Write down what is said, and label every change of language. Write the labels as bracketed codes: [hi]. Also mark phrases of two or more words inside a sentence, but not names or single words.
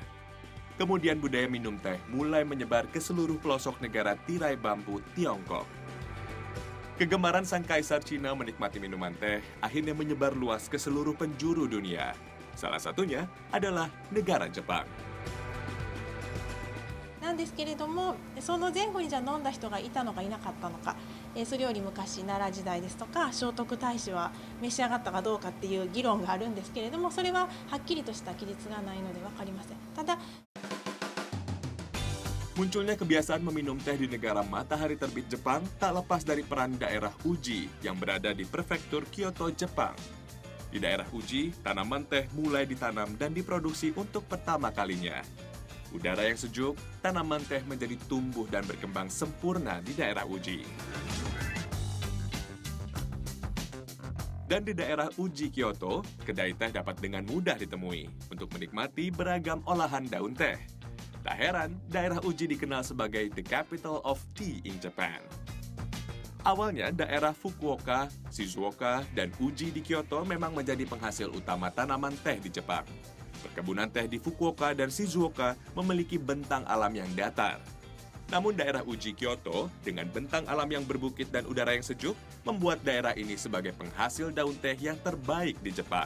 [id] Kemudian budaya minum teh mulai menyebar ke seluruh pelosok negara tirai bambu Tiongkok. Kegemaran sang kaisar Cina menikmati minuman teh akhirnya menyebar luas ke seluruh penjuru dunia. Salah satunya adalah negara Jepang. [ja] なんですけれども、その前後にじゃあ飲んだ人がいたのかいなかったのか、それより昔奈良時代ですとか聖徳太子は召し上がったかどうかっていう議論があるんですけれども、それははっきりとした記述がないので分かりません。ただ [id] Munculnya kebiasaan meminum teh di negara matahari terbit Jepang tak lepas dari peran daerah Uji yang berada di prefektur Kyoto, Jepang. Di daerah Uji, tanaman teh mulai ditanam dan diproduksi untuk pertama kalinya. Udara yang sejuk, tanaman teh menjadi tumbuh dan berkembang sempurna di daerah Uji. Dan di daerah Uji Kyoto, kedai teh dapat dengan mudah ditemui untuk menikmati beragam olahan daun teh. Tak heran, daerah Uji dikenal sebagai [en] the capital of tea in Japan. [id] Awalnya, daerah Fukuoka, Shizuoka, dan Uji di Kyoto memang menjadi penghasil utama tanaman teh di Jepang. Perkebunan teh di Fukuoka dan Shizuoka memiliki bentang alam yang datar. Namun daerah Uji Kyoto dengan bentang alam yang berbukit dan udara yang sejuk membuat daerah ini sebagai penghasil daun teh yang terbaik di Jepang.